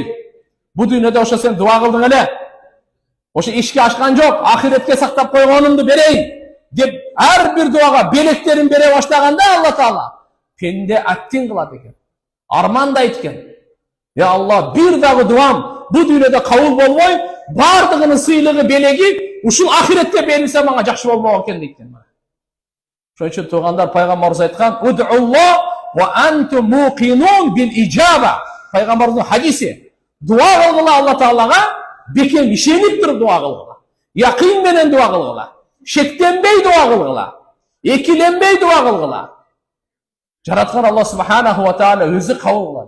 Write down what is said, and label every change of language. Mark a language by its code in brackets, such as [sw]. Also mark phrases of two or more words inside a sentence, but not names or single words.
[ky] Бу дүйнөдө ошо сен дуа кылдың эле. Ошо ишке ашкан жок, ахиретке сактап койгонумду берейин деп ар бир дуага белектерин бере баштаганда Алла Таала пенде аттин кылат экен. Армандайт экен. [ar] يا الله, [ky] бир дагы дуам бу дүйнөдө кабыл болбой, бардыгынын сыйлыгы, белеги ушул ахиретте берилсе мага жакшы болмок экен дейт экен. Ошон үчүн туугандар, пайгамбарыбыз айткан: [ar] "ادعوا الله وأنتم موقنون بالإجابة." [ky] Пайгамбардын хадиси. Дуа кылгыла Алла Таалага, бекем ишенип туруп дуа кылгыла. Якын менен дуа кылгыла. Шектенбей дуа кылгыла. Экиленбей дуа кылгыла. Жараткан Алла [ar] سبحانه وتعالى [ky] өзү кабыл кылат.